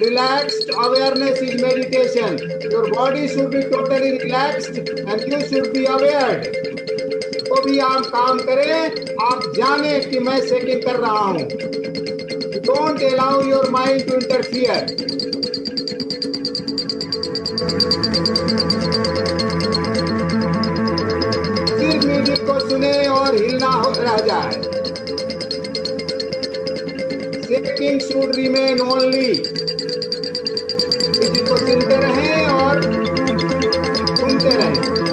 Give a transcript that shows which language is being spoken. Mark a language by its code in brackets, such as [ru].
[en] awareness is meditation. Your body should be totally relaxed and you should be aware. [hi] तो भी आप काम करें, आप जाने कि मैं सेटिंग कर रहा हूं. [en] Don't allow your mind to interfere. [hi] सिर्फ म्यूजिक को सुने और हिलना रह जाए. [en] Shaking should remain only. [hi] Music को सुनते रहें और सुनते रहें.